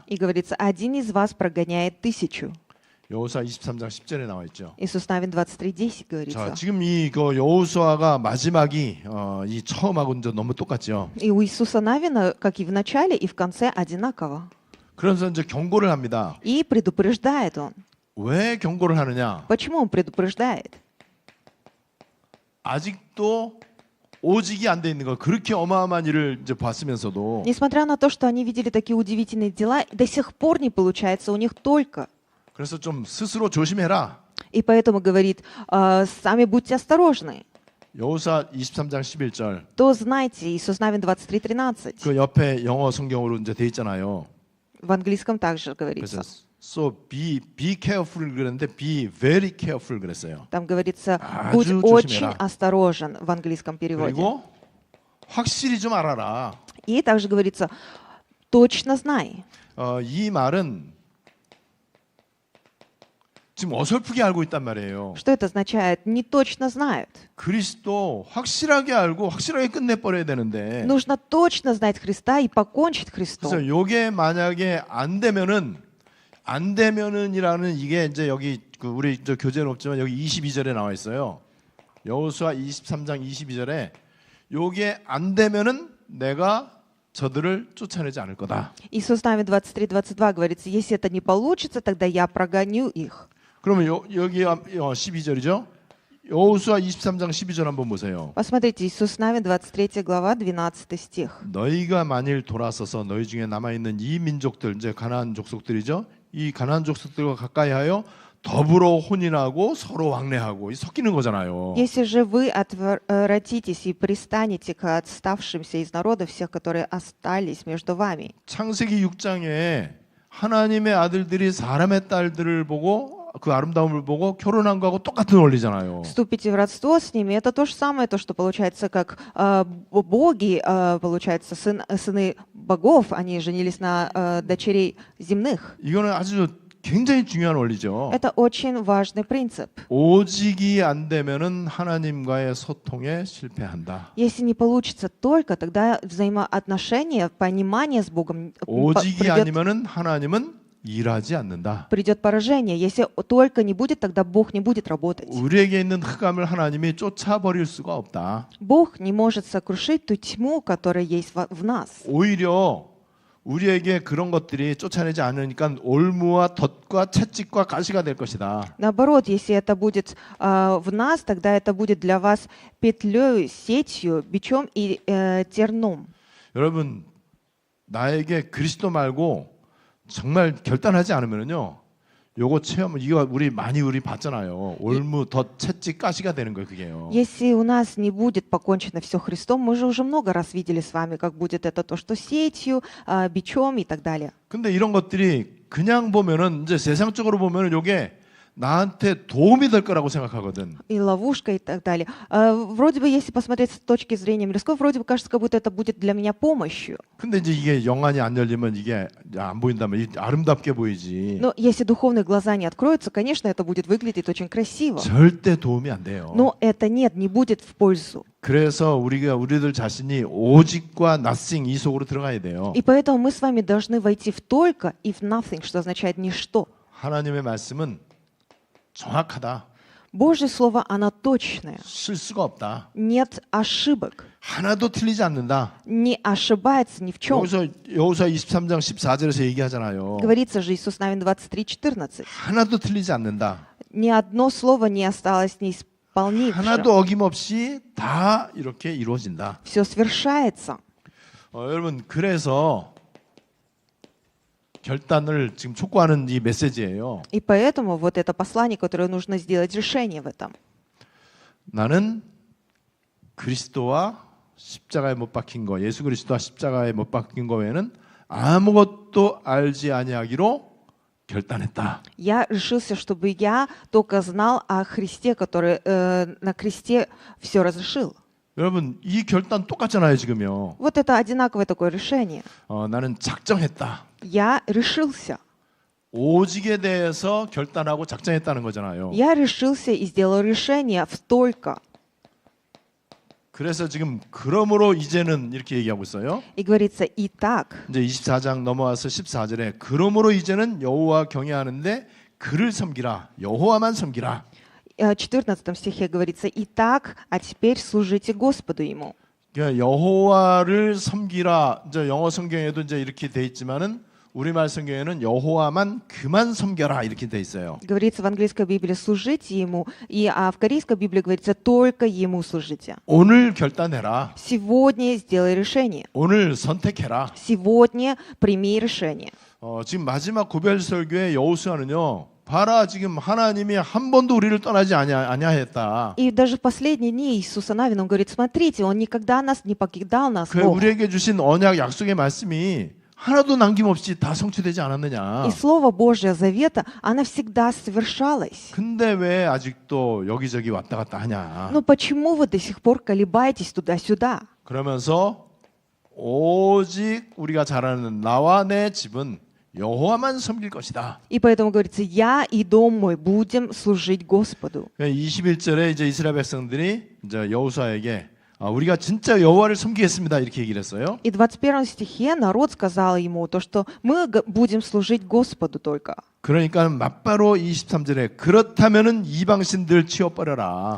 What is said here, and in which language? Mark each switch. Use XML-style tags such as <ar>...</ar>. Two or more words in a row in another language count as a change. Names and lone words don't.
<ru>И говорится, один из вас прогоняет 1000.</ru> <ko>여호수아 23장 10절에 나와 있죠.</ko> <ru>Иисус Навин 23:10</ru> <ko>자,</ko> <ru>говорится.</ru> <ko>지금 이거 여호수아가 마지막이 이 처음하고 이제 너무 똑같죠.</ko> <ru>И у Иисуса Навина, как и в начале, и в конце одинаково.</ru> <ko>그래서 이제 경고를 합니다.</ko> <ru>И предупреждает он.</ru> <ko>왜 경고를 하느냐?</ko> <ru>Почему он предупреждает?</ru> <ko>아직도 오직이 안 돼 있는 거. 그렇게 어마어마한 일을 이제 봤으면서도</ko> <ru>Несмотря на то, что они видели такие удивительные дела, до сих пор не получается у них только.</ru> <ko>그래서 좀 스스로 조심해라.</ko> <ru>И поэтому говорит, сами будьте осторожны.</ru> <ko>여호수아 23장 11절.</ko> <ru>То знайте, Иисус Навин 23:13.</ru> <ko>그 옆에 영어 성경으로 이제 돼 있잖아요.</ko> <ru>В английском также</ru> <ko>그래서</ko> <ru>говорится.</ru> <en>so be careful 그랬는데 be very careful 그랬어요.</en> <ru>Там говорится,</ru> <ko>아주</ko> <ru>будь</ru> <ko>조심해라.</ko> <ru>очень осторожен в английском переводе.</ru> <ko>그리고 확실히 좀 알아라.</ko> <ru>И также говорится, точно знай.</ru> <ko>이 말은 지금 어설프게 알고 있단 말이에요.</ko> <ru>Что это означает? Не точно знают.</ru> <ko>그리스도 확실하게 알고 확실하게 끝내버려야 되는데</ko> <ru>Нужно точно знать Христа и покончить</ru> <ko>그래서</ko> <ru>Христом.</ru> <ko>이게 만약에 안 되면은 안 되면은이라는 이게 이제 여기 그 우리 저 교재는 없지만 여기 22절에 나와 있어요. 여호수아 23장 22절에 요게 안 되면은 내가 저들을 쫓아내지 않을 거다.</ko> <ru>И с устами 23-22 говорится, если это не получится, тогда я прогоню их.</ru> <ko>그러면 여기 12절이죠. 여호수아 23장 12절 한번 보세요.</ko> <ru>Посмотрите, Иисус с нами, 23 глава, 12 стих.</ru> <ko>너희가 만일 돌아서서 너희 중에 남아 있는 이 민족들 이제 가나안 족속들이죠. 이 가나안 족속들과 가까이하여 더불어 혼인하고 서로 왕래하고 이 섞이는 거잖아요.</ko> <ru>Если же вы отвратитесь и пристанете к отставшимся из народа всех, которые остались между вами.</ru> <ko>창세기 6장에 하나님의 아들들이 사람의 딸들을 보고 그 아름다움을 보고 결혼한 거하고 똑같은 원리잖아요.</ko> <ru>Вступите в родство с ними, это то же самое, то, что получается, как боги, получается, сыны богов, они женились на дочерей земных.</ru> <ko>이거는 아주 굉장히 중요한 원리죠.</ko> <ru>Это очень важный принцип.</ru> <ko>오직이 안 되면은 하나님과의 소통에 실패한다.</ko> <ru>Если не получится только, тогда взаимоотношения, понимание с Богом</ru> <ko>오직이 아니면은 하나님은 일하지 않는다.</ko> <ru>придет поражение. Если только не будет, тогда Бог не будет работать.</ru> <ko>우리에게 있는 흑암을 하나님이 쫓아버릴 수가 없다.</ko> <ru>Бог не может сокрушить ту тьму, которая есть в нас.</ru> <ko>오히려 우리에게 그런 것들이 쫓아내지 않으니까 올무와 덫과 채찍과 가시가 될 것이다.</ko> <ru>Наоборот, если это будет в нас, тогда это будет для вас петлей, сетью, бичом и терном.</ru> <ko>여러분, 나에게 그리스도 말고 정말 결단하지 않으면요, 요거 체험 이거 우리 봤잖아요. 올무, 덫, 채찍, 가시가 되는 거예요, 그게요.</ko> <ru>Если у нас не будет покончено все Христом, мы же уже много раз видели с вами, как будет это то, что сетью, бичом и так далее.</ru> <ko>근데 이런 것들이 그냥 보면은 이제 세상적으로 보면은 요게 나한테 도움이 될 거라고 생각하거든.</ko> <ru>И ловушка и так далее. Вроде бы, если посмотреть с точки зрения мирской, вроде бы кажется, как будто это будет для меня помощью.</ru> <ko>근데 이제 이게 영안이 안 열리면 이게 안 보인다면 아름답게 보이지.</ko> <ru>Но если духовные глаза не откроются, конечно, это будет выглядеть очень красиво.</ru> <ko>절대 도움이 안 돼요.</ko> <ru>Но это нет, не будет в пользу.</ru> <ko>그래서 우리들 자신이 오직과 nothing 이 속으로 들어가야 돼요.</ko> <ru>И поэтому мы с вами должны войти в только и в nothing, что означает ничто.</ru> <ko>하나님의 말씀은 정확하다.</ko> <ru>Божье слово, оно точное.</ru> <ko>실수가 없다.</ko> <ru>Нет ошибок.</ru> <ko>하나도 틀리지 않는다.</ko> <ru>Не ошибается ни в чем.</ru> <ko>여호수아 23장 14절에서 얘기하잖아요.</ko> <ru>Говорится же Иисус с нами 23:14.</ru> <ko>하나도 틀리지 않는다.</ko> <ru>Ни одно слово не осталось неисполнившим.</ru> <ko>하나도 어김없이 다 이렇게 이루어진다.</ko> <ru>Все свершается.</ru> <ko>여러분, 그래서 결단을 지금 촉구하는 이 메시지예요.</ko> <ru>И поэтому вот это послание, которое нужно сделать решение в этом.</ru> <ko>나는 그리스도와 십자가에 못 박힌 거, 예수 그리스도와 십자가에 못 박힌 거 외에는 아무것도 알지 아니하기로 결단했다.</ko> <ru>Я решился, чтобы я только знал о Христе, который на кресте все разрешил.</ru> <ko>여러분, 이 결단 똑같잖아요, 지금요.</ko> <ru>Вот это одинаковое такое решение.</ru> <ko>나는 작정했다.</ko> <ru>Я решился.</ru> <ko>오직에 대해서 결단하고 작정했다는 거잖아요.</ko> <ru>Я решился и сделал решение в только.</ru> <ko>그래서 지금 그러므로 이제는 이렇게 얘기하고 있어요.</ko> <ru>И говорится, итак,</ru> <ko>이제 24장 넘어와서 14절에 그러므로 이제는 여호와 경외하는데 그를 섬기라. 여호와만 섬기라.</ko> <ru>в 14 стихе говорится, итак, а теперь служите Господу Ему.</ru> <ko>그러니까 여호와를 섬기라. 이제 영어 성경에도 이제 이렇게 돼 있지만은 우리말 성경에는 여호와만 그만 섬겨라 이렇게 돼 있어요.</ko> <ru>Говорится в английской Библии служите Ему, а в корейской Библии говорится только Ему служите.</ru> <ko>오늘 결단해라.</ko> <ru>Сегодня сделай решение.</ru> <ko>오늘 선택해라.</ko> <ru>Сегодня прими решение.</ru> <ko>지금 마지막 고별 설교의 여호수아는요. 봐라, 지금 하나님이 한 번도 우리를 떠나지 아니하였다.</ko> <ru>И даже в последние дни Иисуса Навина, он говорит, смотрите, Он никогда нас не покидал, нас</ru> <ko>그</ko> <ru>Бог.</ru> <ko>우리에게 주신 언약 약속의 말씀이 하나도 남김없이 다 성취되지 않았느냐.</ko> <ru>И Слово Божье Завета, оно всегда совершалось.</ru> <ko>근데 왜 아직도 여기저기 왔다 갔다 하냐.</ko> <ru>Но почему вы до сих пор колебаетесь туда-сюда?</ru> <ko>그러면서 오직 우리가 잘 아는 나와 내 집은 여호와만 섬길 것이다.</ko> <ru>И поэтому говорится, я и дом мой будем служить Господу.</ru> <ko>21절에 이제 이스라엘 백성들이 이제 여호수아에게 우리가 진짜 여호와를 섬기겠습니다 이렇게 얘기를 했어요.</ko> <ru>И в 21 стихе народ сказал ему то, что мы будем служить Господу только.</ru> <ko>그러니까 맞바로 23절에 그렇다면은 이방신들 치워버려라.</ko>